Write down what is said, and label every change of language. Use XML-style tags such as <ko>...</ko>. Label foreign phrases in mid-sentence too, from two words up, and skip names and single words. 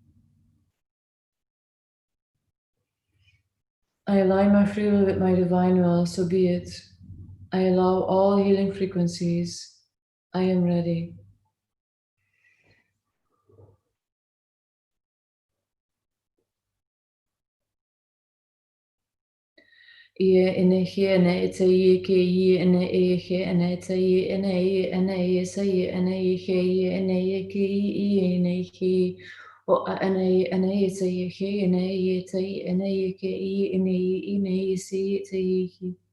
<en>I align my free will with my divine will, so be it. I allow all healing frequencies. I am ready. Ie ene he ene ite ie ke ie ene e he ene ite ie ene ie ene ie se ie ene ie he ie ene ie ke ie ene he o a ene ie ene ite ie he ene ie ite ie ene ie ke ie ene ie se ite ie he.</en>